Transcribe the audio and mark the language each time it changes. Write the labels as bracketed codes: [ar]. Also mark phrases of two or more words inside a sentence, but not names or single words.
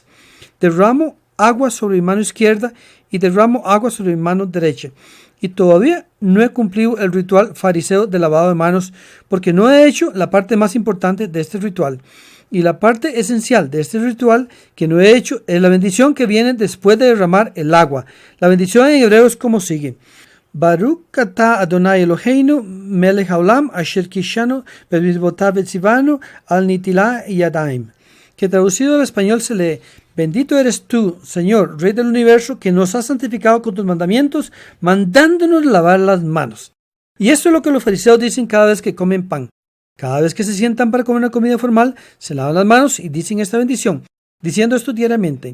[es] Derramo agua sobre mi mano izquierda y derramo agua sobre mi mano derecha. y todavía no he cumplido el ritual fariseo de lavado de manos porque no he hecho la parte más importante de este ritual. Y la parte esencial de este ritual que no he hecho es la bendición que viene después de derramar el agua. La bendición en hebreo es como sigue. [he] ברוך אתה אדוני אלוהינו מלך העולם אשר קדשנו במצוותיו וצוונו על נטילת ידיים. [es] Que traducido al español se lee: Bendito eres tú, Señor, Rey del universo, que nos has santificado con tus mandamientos, mandándonos lavar las manos. Y esto es lo que los fariseos dicen cada vez que comen pan. Cada vez que se sientan para comer una comida formal, se lavan las manos y dicen esta bendición, diciendo esto diariamente.